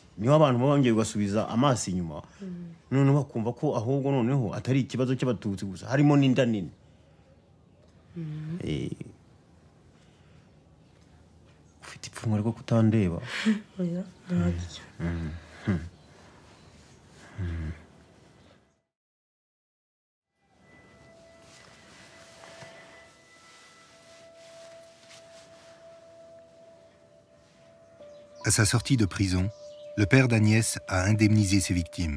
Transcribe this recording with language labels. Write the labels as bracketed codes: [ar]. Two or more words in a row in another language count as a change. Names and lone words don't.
[rw] Niho abantu bongeye gasubiza amaso inyuma, none bakumva ko ahubwo noneho atari ikibazo cy'abatutsi gusa, harimo n'inda nini. Ufite ipfunwe rwo kutandeba? Oya, ntabyo. [fr] À sa sortie de prison, le père d'Agnès a indemnisé ses victimes.